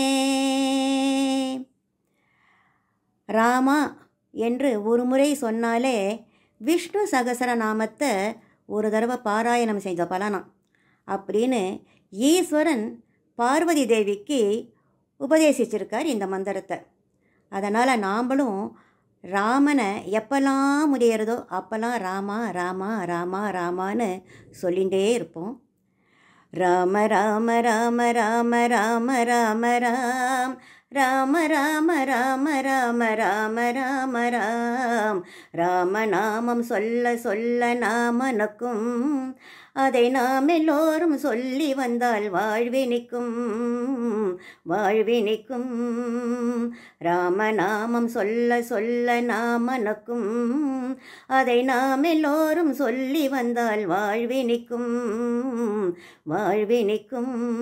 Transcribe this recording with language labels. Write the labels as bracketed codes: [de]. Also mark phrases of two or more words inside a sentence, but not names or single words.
[ta] ராமா என்று ஒரு முறை சொன்னாலே விஷ்ணு சகஸ்ரநாமத்தை ஒரு தடவை பாராயணம் செஞ்ச பலனாம் அப்படின்னு ஈஸ்வரன் பார்வதி தேவிக்கு உபதேசிச்சிருக்கார் இந்த மந்திரத்தை. அதனால் நாம்ளும் ராமனை எப்பெல்லாம் முடியறதோ அப்போல்லாம் ராமா ராமா ராமா ராமான்னு சொல்லிகிட்டே இருப்போம். ராம ராம ராம ராம ராம ராம ராம் ராம ராம ராம ராம ராம ராம ராம். ராமநாமம் சொல்ல சொல்ல நாமனுக்கும் அதை நாம் எல்லோரும் சொல்லி வந்தால் வாழ்வினிக்கும் வாழ்வினிக்கும். ராமநாமம் சொல்ல சொல்ல நாமனுக்கும் அதை நாம் எல்லோரும் சொல்லி வந்தால் வாழ்வினிக்கும் வாழ்வினிக்கும்.